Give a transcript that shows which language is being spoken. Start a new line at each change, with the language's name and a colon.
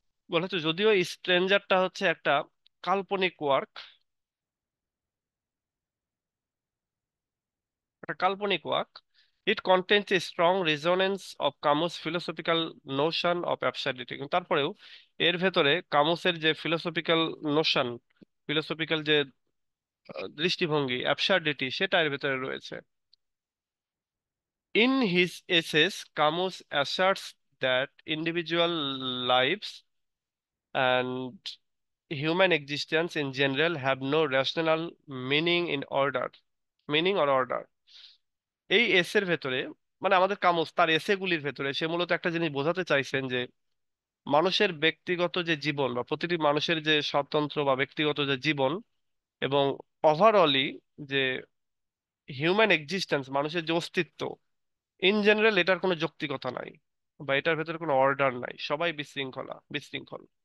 Bangla: বলা হচ্ছে যদিও স্ট্রেঞ্জারটা হচ্ছে একটা কাল্পনিক ওয়ার্ক, একটা কাল্পনিক work,
English: It contains a strong resonance of Camus philosophical notion of absurdity.
Bangla: কিন্তু তারপরেও এর ভেতরে কামুসের যে ফিলোসফিক্যাল নোশন, ফিলোসফিক্যাল যে দৃষ্টিভঙ্গি, অ্যাবসার্ডিটি, সেটা এর ভেতরে রয়েছে।
English: In his essays Camus asserts that individual lives and human existence in general have no rational meaning in order, meaning or order।
Bangla: এই এসের ভেতরে, মানে আমাদের কামুস তার এসেগুলির ভেতরে সে মূলত একটা জিনিস বোঝাতে চাইছেন যে মানুষের ব্যক্তিগত যে জীবন, বা প্রতিটি মানুষের যে স্বতন্ত্র বা ব্যক্তিগত যে জীবন, এবং ওভারঅলই যে হিউম্যান এক্সিস্টেন্স, মানুষের যে অস্তিত্ব ইন জেনারেল, এটার কোনো যৌক্তিকতা নাই, বা এটার ভেতরে কোনো অর্ডার নাই, সবাই বিশৃঙ্খল।